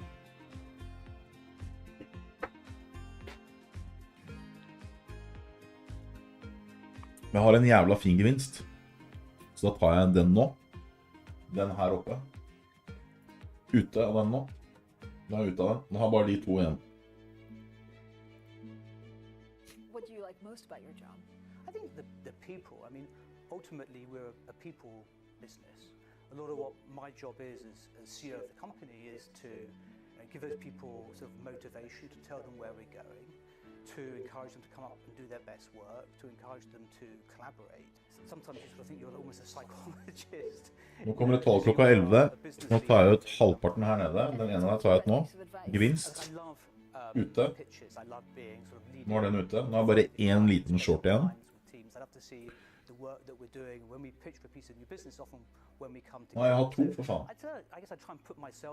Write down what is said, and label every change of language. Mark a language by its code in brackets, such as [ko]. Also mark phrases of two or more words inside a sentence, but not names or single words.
[no] Men jeg har en jævla fin gevinst. Så da tar jeg den nå. Den her oppe. Ute av den nå. Nå er jeg ute av den. Nå har jeg bare de to igjen. [en] What do you like most about your job? I think the people. I mean, ultimately we're a people business. A lot of what my job is as CEO of the company is to give those people sort of motivation, to tell them where we're going, to encourage them to come up and do their best work, to encourage them to collaborate. Sometimes you sort of think you're almost a psychologist. [no] Nå kommer det tall klokka 11. Nå tar jeg ut halvparten her nede. Den ene her tar jeg ut nå. Gevinst. Ute. Nå er den ute. Nå er bare en liten short igjen. Nå har jeg hatt to, for faen.